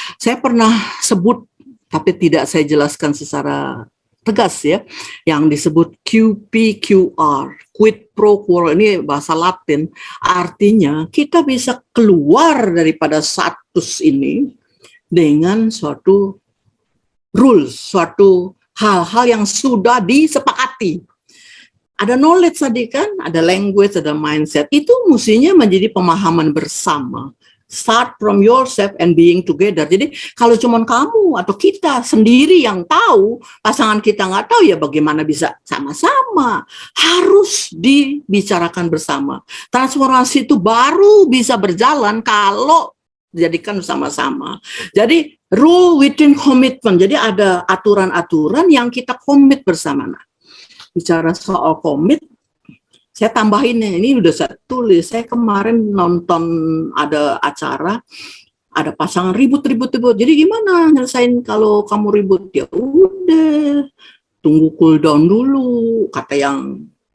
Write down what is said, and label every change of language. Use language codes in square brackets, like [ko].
[id] Saya pernah sebut tapi tidak saya jelaskan secara tegas ya, yang disebut QPQR, quid pro quo, ini bahasa Latin, artinya kita bisa keluar daripada status ini dengan suatu rules, suatu hal-hal yang sudah disepakati. Ada knowledge tadi kan, ada language, ada mindset, itu mestinya menjadi pemahaman bersama. [en] Start from yourself and being together. [id] Jadi kalau cuma kamu atau kita sendiri yang tahu, pasangan kita nggak tahu, ya bagaimana bisa sama-sama? Harus dibicarakan bersama. Transformasi itu baru bisa berjalan kalau dijadikan bersama-sama. Jadi rule within commitment. Jadi ada aturan-aturan yang kita komit bersama. Nah, bicara soal komit, saya tambahin ini udah saya tulis. Saya kemarin nonton ada acara, ada pasangan ribut. Jadi gimana nyelesain kalau kamu ribut? Ya udah, tunggu cool down dulu, kata yang